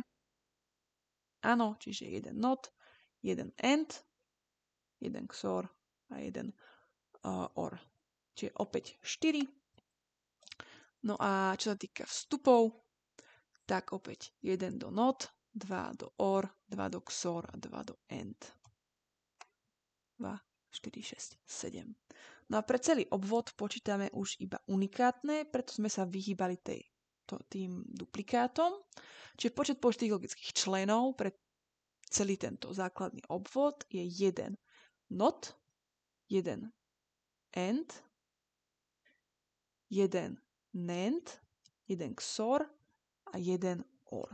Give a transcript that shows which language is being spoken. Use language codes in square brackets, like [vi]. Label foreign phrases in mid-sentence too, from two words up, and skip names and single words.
[sk] Áno, čiže 1 NOT, 1 AND, 1 XOR a 1 OR. Čiže opäť 4. No a čo sa týka vstupov, tak opäť 1 do NOT, 2 do OR, 2 do XOR a 2 do AND. 2, 4, 6, 7. No a pre celý obvod počítame už iba unikátne, preto sme sa vyhýbali tým duplikátom. Čiže počet použitých logických členov pre celý tento základný obvod je 1 NOT, 1 AND, 1 NAND, 1 XOR a 1 OR.